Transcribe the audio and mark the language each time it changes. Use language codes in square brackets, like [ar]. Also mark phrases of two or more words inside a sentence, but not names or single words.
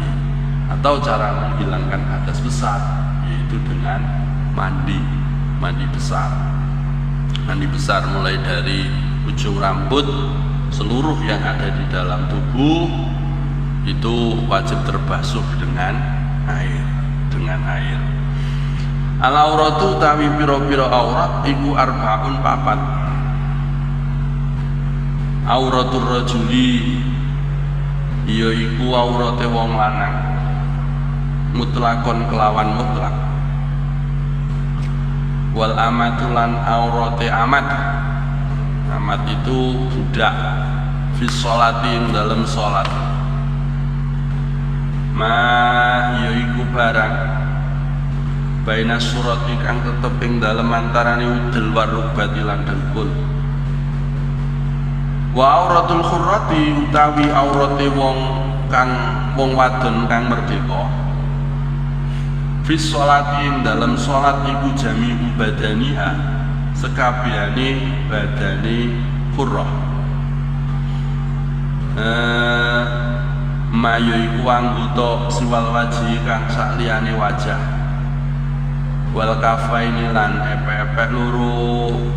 [id] Atau cara menghilangkan hadas besar yaitu dengan mandi besar. Mandi besar mulai dari ujung rambut, seluruh yang ada di dalam tubuh itu wajib terbasuh dengan air. [jv] Al-auratu tawi pira-pira aurat iku arbaun papat. [ar] عورة الرجل [jv] ya iku aurate wong lanang mutlakon kelawan mutlak. [ar] والأمة [jv] aurate amat. [id] Amat itu budak [ar] في صلاة [id] dalam sholat. [jv] Ma ya iku barang [ar] بين سرة [jv] kang tetep ing dalem antarane udel warubati lan dengkul. [ar] وعورة الحرة [jv] utawi aurate wong kang wong wadon kang merdeka [ar] في الصلاة [jv] ing dalam sholat iku [ar] جميع بدنها [jv] sekabehane badane hurrah mayu iku anggota [ar] سوى الوجه [jv] kang sakliyane wajah [ar] والكفين [jv] lan epek-epek loro